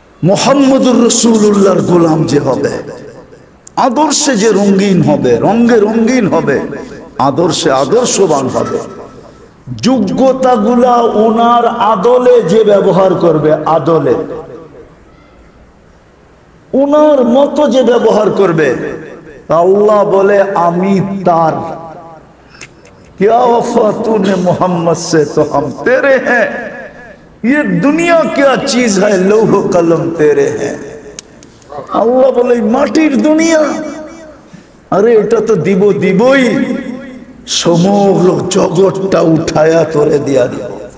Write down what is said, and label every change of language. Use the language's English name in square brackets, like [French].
[Bangla] মুহাম্মদুর রাসূলুল্লাহর গোলাম যে হবে, আদর্শে যে রঙিন হবে, রঙে রঙিন হবে, আদর্শে আদর্শবান হবে, যোগ্যতাগুলা ওনার আদলে যে ব্যবহার করবে, আদলে ওনার মতো যে ব্যবহার করবে, আল্লাহ বলে আমি তার। [Hindi] क्या वफा तूने मोहम्मद से तो हम तेरे हैं, ये दुनिया क्या चीज है, लौह कलम तेरे हैं। [Bangla] আল্লাহ বলে মাটির দুনিয়া, আরে এটা তো দিবই, সমগ্র জগৎটা উঠায়া তোরে দিয়া দিব।